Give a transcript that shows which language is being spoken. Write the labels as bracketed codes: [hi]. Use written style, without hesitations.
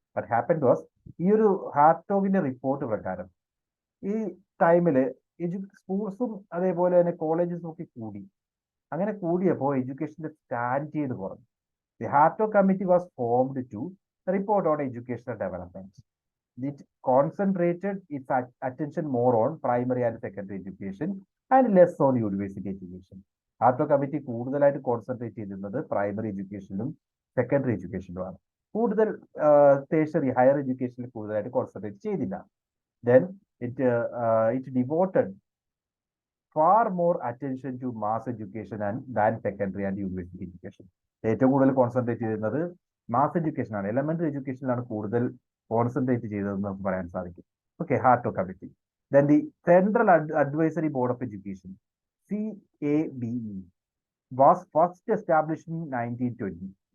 [ml] But happen to us, ഈ ഒരു ഹാർട്ടോഗിന്റെ report പ്രകാരം ഈ ടൈമിൽ സ്കൂൾസും അതേപോലെ തന്നെ കോളേജസും ഒക്കെ കൂടി. അങ്ങനെ കൂടിയപ്പോൾ എഡ്യൂക്കേഷന്റെ സ്റ്റാൻഡേർഡ് കുറഞ്ഞു. [en] The Hartog committee was formed to report on educational development. It concentrated its attention more on primary and secondary education and less on university education. [ml] ഹാർട്ടോ committee കൂടുതലായിട്ട് കോൺസെൻട്രേറ്റ് ചെയ്തിരുന്നത് പ്രൈമറി എഡ്യൂക്കേഷനിലും സെക്കൻഡറി എഡ്യൂക്കേഷനിലുമാണ്. കൂടുതൽ ടേഴ്സറി ഹയർ എഡ്യൂക്കേഷനിൽ കൂടുതലായിട്ട് concentrate ചെയ്തില്ല. [en] Then it devoted far more attention to mass education than secondary and university education. [ml] ഏറ്റവും കൂടുതൽ concentrate ചെയ്യുന്നത് mass education ആണ്, elementary എഡ്യൂക്കേഷനിലാണ് കൂടുതൽ കോൺസെൻട്രേറ്റ് ചെയ്തതെന്ന് നമുക്ക് പറയാൻ സാധിക്കും. Okay, ഹാർട്ടോ committee. [en] Then the central advisory board of education CABE was first established in 1920.